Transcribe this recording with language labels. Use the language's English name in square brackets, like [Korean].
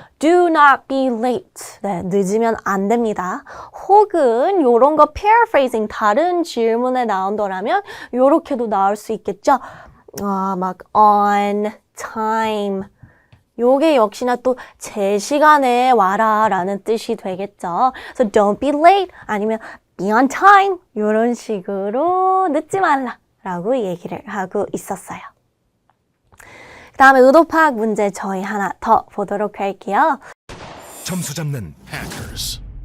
[English] Do not be late. [Korean] 네, 늦으면 안 됩니다. 혹은 요런 거 paraphrasing 다른 질문에 나온다라면 요렇게도 나올 수 있겠죠. [English] 막 on time. [Korean] 요게 역시나 또 제 시간에 와라 라는 뜻이 되겠죠. [English] So don't be late [Korean] 아니면 [English] be on time [Korean] 요런 식으로 늦지 말라 라고 얘기를 하고 있었어요. 그 다음에 의도 파악 문제 저희 하나 더 보도록 할게요. 점수 잡는 hackers.